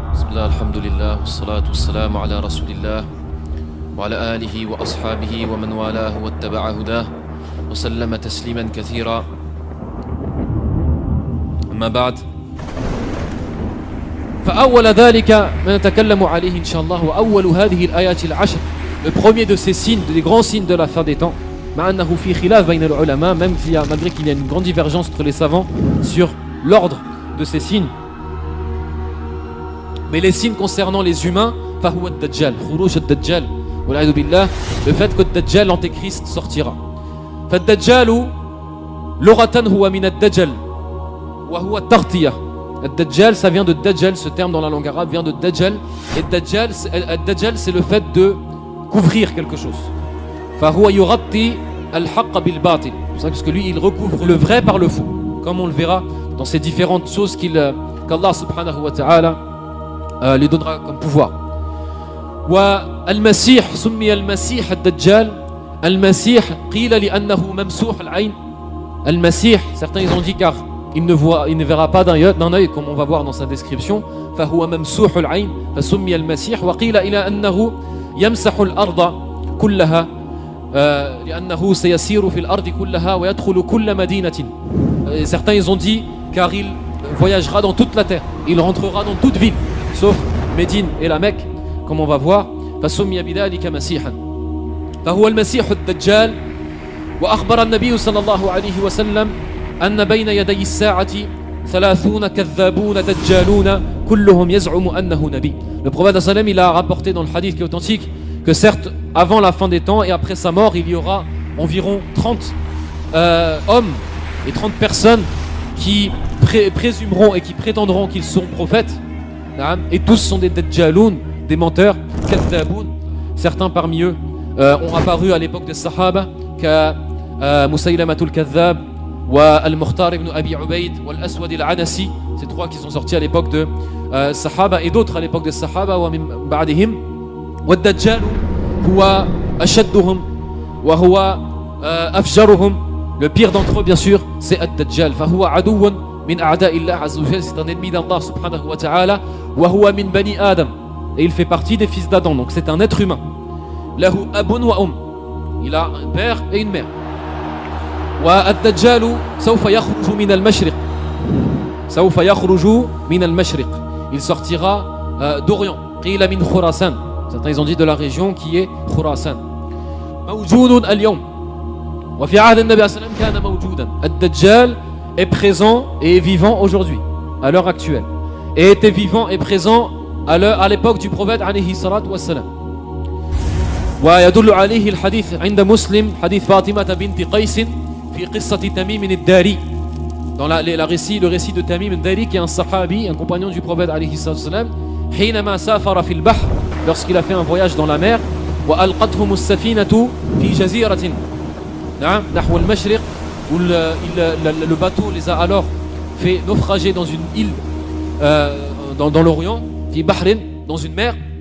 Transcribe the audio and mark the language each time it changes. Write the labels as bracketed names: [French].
[Arabic] الله الحمد لله والصلاة والسلام على رسول الله وعلى آله وأصحابه ومن والاه واتبع هداه وسلم تسليما كثيرا أما بعد فأول ذلك ما نتكلم عليه إن شاء الله وأول هذه الآيات العشر. [French] Le premier de ces signes, des grands signes de la fin des temps, [Arabic] مع أنه في خلاف بين العلماء, [French] même malgré qu'il y a une grande divergence entre les savants sur l'ordre de ces signes. Mais les signes concernant les humains, [Arabic] فهو الدجال, خروج الدجال, والعياذ بالله, [French] le fait que le Dajjal, l'antéchrist, sortira. [Arabic] فالدجال لغة هو من الدجل وهو التغطية. [French] الدجال, ça vient de Dajjal, ce terme dans la langue arabe vient de Dajjal. Et Dajjal, c'est le fait de couvrir quelque chose. [Arabic] فهو يغطي الحق بالباطل. [French] C'est ça parce que lui, il recouvre le vrai par le faux, comme on le verra dans ces différentes choses qu'Allah subhanahu wa ta'ala lui donnera comme pouvoir. [Arabic] والمسيح سمي المسيح الدجال. المسيح قيل لأنه ممسوح العين. [French] المسيح, certains ils ont dit car il ne verra pas d'un œil comme on va voir dans sa description. [Arabic] فهو ممسوح العين فسمي المسيح. وقيل إلى أنه يمسح الأرض كلها لأنه سيسير في الأرض كلها ويدخل كل مدينة. [French] Certains ils ont dit car il voyagera dans toute la terre, il rentrera dans toute ville sauf Médine et la Mecque comme on va voir. [Arabic] فسمي بذلك مسيحا فهو المسيح الدجال. وأخبر النبي صلى الله عليه وسلم أن بين يدي الساعة 30 كذابون دجالون كلهم يزعم أنه نبي. [French] Le prophète sallam il a rapporté dans le hadith qui est authentique que certes avant la fin des temps et après sa mort il y aura environ 30 hommes et 30 personnes qui présumeront et qui prétendront qu'ils sont prophètes, et tous sont des dajjaloun, des menteurs, kadhaboun. Certains parmi eux ont apparu à l'époque des Sahaba, comme Musaylamatul Kadhab, Al-Mukhtar ibn Abi Ubayd, Al-Aswad al-Anasi, ces trois qui sont sortis à l'époque de Sahaba, et d'autres à l'époque des Sahaba, [Arabic] wa min ba'dihim. والدجال هو أشدهم وهو أفجرهم. [French] Le pire d'entre eux bien sûr c'est الدجال. [Arabic] فهو عدو من أعداء الله عز وجل, [French] c'est un ennemi d'Allah subhanahu wa ta'ala. [Arabic] وهو من بني آدم, [French] et il fait partie des fils d'Adam, donc c'est un être humain. [Arabic] له أب وأم, [French] il a un père et une mère. [Arabic] والدجال سوف يخرج من المشرق, سوف يخرج من المشرق, [French] il sortira d'Orient. [Arabic] قيل من خراسان, [French] certains ils ont dit de la région qui est Khurasan. [Arabic] موجود اليوم وفي عهد النبي صلى الله عليه وسلم كان موجودا. [French] الدجال est présent et est vivant aujourd'hui à l'heure actuelle, et était vivant et présent à l'époque du prophète [Arabic] عليه الصلاة والسلام. ويدل عليه الحديث عند مسلم حديث فاطمة بنت قيس في قصة تميم الداري, [French] dans le récit de Tamim al-Dari qui est un sahabi, un compagnon du prophète عليه الصلاة والسلام. [Arabic] حينما سافر في البحر, [French] lorsqu'il a fait un voyage dans la mer. [Arabic] وألقتهم السفينة في جزيرة نعم نحو المشرق, [French] où le bateau les a alors fait naufrager dans une île dans l'Orient, [Arabic] في بحر, [French] dans une mer.